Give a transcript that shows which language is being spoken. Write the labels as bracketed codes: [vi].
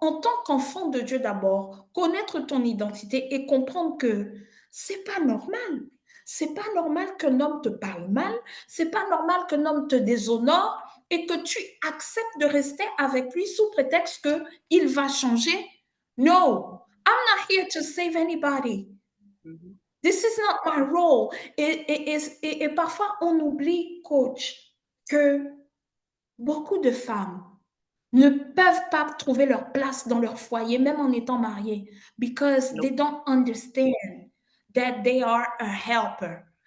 [fr] en tant qu'enfant de Dieu d'abord, connaître ton identité et comprendre que c'est pas normal. C'est pas normal qu'un homme te parle mal, c'est pas normal qu'un homme te déshonore et que tu acceptes de rester avec lui sous prétexte que il va changer. [en] No, I'm not here to save anybody. This is not my role. [fr] Et parfois, on oublie, coach, que beaucoup de femmes ne peuvent pas trouver leur place dans leur foyer, même en étant mariées, [en] because they don't understand that they are a helper.